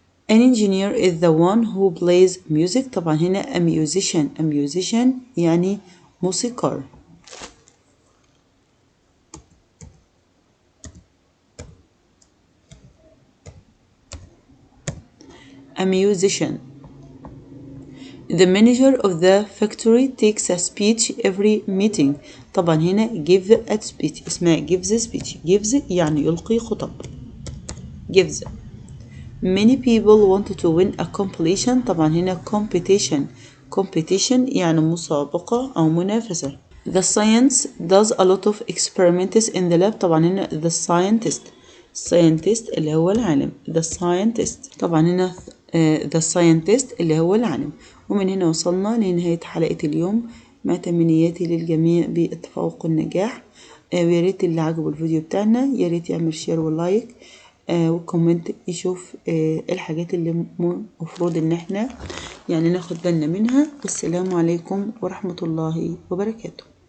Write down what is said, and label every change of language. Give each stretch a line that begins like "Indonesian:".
English: An engineer is the one who plays music.
Arabic: طبعا هنا
English: a musician
Arabic: يعني موسيقار.
English: A musician. The manager of the factory takes a speech every meeting.
Arabic: طبعا هنا
English: give a speech
Arabic: اسمها
English: gives a speech.
Arabic: gives يعني يلقي خطب.
English: gives. Many people want to win a competition.
Arabic: طبعا هنا competition يعني مسابقة أو منافسة.
English: The science does a lot of experiments in the lab.
Arabic: طبعا هنا
English: the scientist
Arabic: اللي هو العالم.
English: the scientist.
Arabic: طبعا هنا
English: the scientist
Arabic: اللي هو العالم. ومن هنا وصلنا لنهاية حلقة اليوم مع تمنياتي للجميع بالتفوق والنجاح. ويا ريت اللي عجبه الفيديو بتاعنا يا ريت يعمل شير ولايك وكومنت يشوف الحاجات اللي مفروض ان احنا يعني ناخد بالنا منها. والسلام عليكم ورحمة الله وبركاته.